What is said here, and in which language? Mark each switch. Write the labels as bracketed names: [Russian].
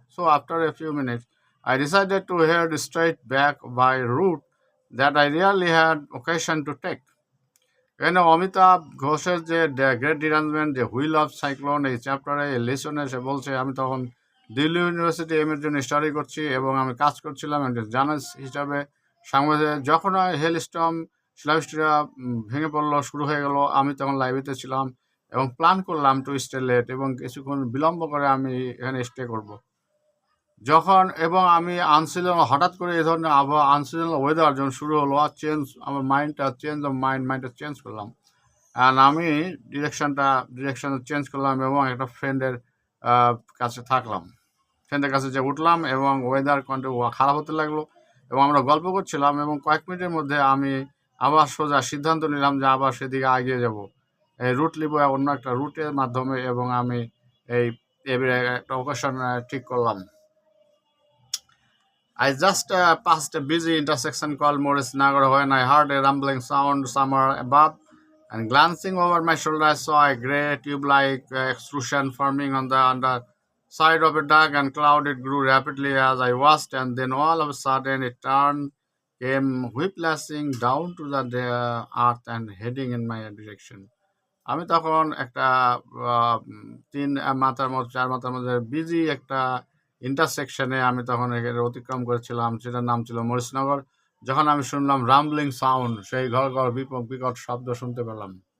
[English] So after a few minutes, I decided to head straight back by a route that I really had occasion to take. [Bangla] এখানে অমিতাভ ঘোষের যে great ডিরাঞ্জমেন্ট, যে wheel of cyclone, এই চ্যাপ্টারে, এই লেসনে সে বলছে, আমি তখন দিল্লি ইউনিভার্সিটি এর জন্য স্টাডি করছি এবং আমি কাজ করছিলাম একজন জার্নালিস্ট হিসাবে, সাংবাদিক। যখন হেলস্টর্ম, শিলাবৃষ্টিটা ভেঙে পড়লো, শুরু হয়ে গেল, আমি তখন লাইব্রেরিতে ছিলাম এবং প্ল্যান করলাম [English] to stay late, [Bangla] এবং কিছুক্ষণ বিলম্ব করে আমি এখানে স্টে করব। এবং আমি হঠাৎ করে এই ধরনের আবহাওয়া, আনসিজনাল ওয়েদার যখন শুরু হলো, আর আমার মাইন্ডটা চেঞ্জ করলাম। অ্যান্ড আমি ডিরেকশন চেঞ্জ করলাম এবং একটা ফ্রেন্ডের কাছে থাকলাম। ফ্রেন্ডের কাছে যে উঠলাম এবং ওয়েদার খারাপ হতে লাগলো এবং আমরা গল্প করছিলাম, এবং কয়েক মিনিটের মধ্যে আমি আবার সোজা সিদ্ধান্ত নিলাম যে আবার সেদিকে এগিয়ে যাব, এই রুট নিব অন্য একটা রুটের মাধ্যমে, এবং আমি একটা ওকেশন ঠিক করলাম। [English] I just passed a busy intersection called Morris Nagar when I heard a rumbling sound somewhere above. And glancing over my shoulder, I saw a grey tube-like extrusion forming on the underside of a dark and cloud. It grew rapidly as I watched, and then all of a sudden, it turned, came whiplashing down to the earth and heading in my direction. [Bangla] আমি তখন একটা ৩ মাথার মধ্যে ৪ মাথার মধ্যে busy একটা ইন্টারসেকশনে আমি তখন এখানে অতিক্রম করেছিলাম। সেটার নাম ছিল মরিশনগর। যখন আমি শুনলাম রাম্বলিং সাউন্ড, সেই ঘড়, ঘড় বিকট শব্দ শুনতে পেলাম।